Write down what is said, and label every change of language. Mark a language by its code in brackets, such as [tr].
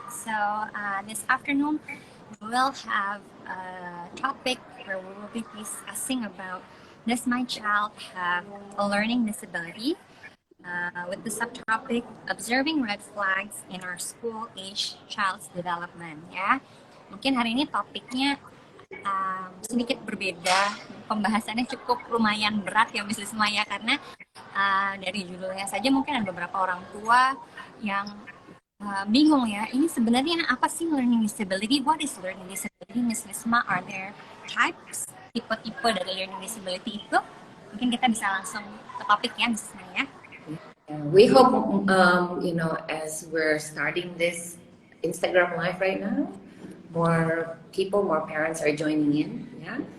[en] So this afternoon we will have a topic where we will be discussing about, does my child have a learning disability? With the subtopic, observing red flags in our school-age child's development. [id] Ya, mungkin hari ini topiknya sedikit berbeda. Pembahasannya cukup lumayan berat ya, Miss Lisma ya, karena dari judulnya saja mungkin ada beberapa orang tua yang bingung ya, ini sebenarnya apa sih learning disability? [en] What is learning disability, Miss Lisma? Are there types, [id] tipe-tipe dari [en] learning disability [id] itu? Mungkin kita bisa langsung ke topik ya, Miss Lisma ya. [en] We hope, as we're starting this Instagram Live right now, more people, more parents are joining in, yeah.